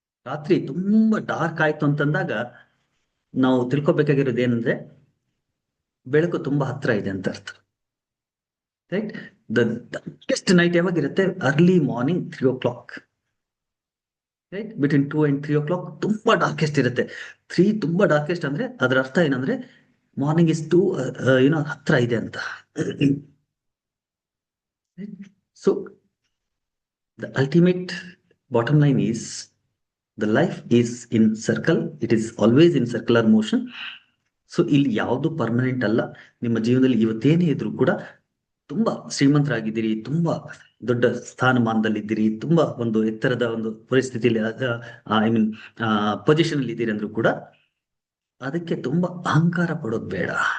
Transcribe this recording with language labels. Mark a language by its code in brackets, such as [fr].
[kn] ರಾತ್ರಿ ತುಂಬಾ ಡಾರ್ಕ್ ಆಯ್ತು ಅಂತಂದಾಗ ನಾವು ತಿಳ್ಕೊಬೇಕಾಗಿರೋದು ಏನಂದ್ರೆ ಬೆಳಕು ತುಂಬಾ ಹತ್ರ ಇದೆ ಅಂತ ಅರ್ಥ. Right? [en] The darkest night ಯಾವಾಗಿರುತ್ತೆ? Early morning 3 o'clock. Right? Between 2 and 3 o'clock [kn] ತುಂಬಾ ಡಾರ್ಕೆಸ್ಟ್ ಇರುತ್ತೆ. 3 ತುಂಬಾ ಡಾರ್ಕೆಸ್ಟ್ ಅಂದ್ರೆ ಅದರ ಅರ್ಥ ಏನಂದ್ರೆ ಮಾರ್ನಿಂಗ್ ಇಸ್ ಟು ಏನೋ ಹತ್ರ ಇದೆ ಅಂತ. [en] So the ultimate bottom line is the life is in circle. It is always in circular motion. [kn] So ಇಲ್ಲಿ ಯಾವುದು ಪರ್ಮನೆಂಟ್ ಅಲ್ಲ. ನಿಮ್ಮ ಜೀವನದಲ್ಲಿ ಇವತ್ತೇನೇ ಇದ್ರು ಕೂಡ ತುಂಬಾ ಶ್ರೀಮಂತರಾಗಿದ್ದೀರಿ, ತುಂಬಾ ದೊಡ್ಡ ಸ್ಥಾನಮಾನದಲ್ಲಿದ್ದೀರಿ, ತುಂಬಾ ಒಂದು ಎತ್ತರದ ಒಂದು ಪರಿಸ್ಥಿತಿಯಲ್ಲಿ ಐ ಮೀನ್ ಪೊಸಿಷನ್ ಅಲ್ಲಿ ಇದ್ದೀರಿ ಅಂದ್ರೂ ಕೂಡ ಅದಕ್ಕೆ ತುಂಬಾ ಅಹಂಕಾರ ಪಡೋದು ಬೇಡ.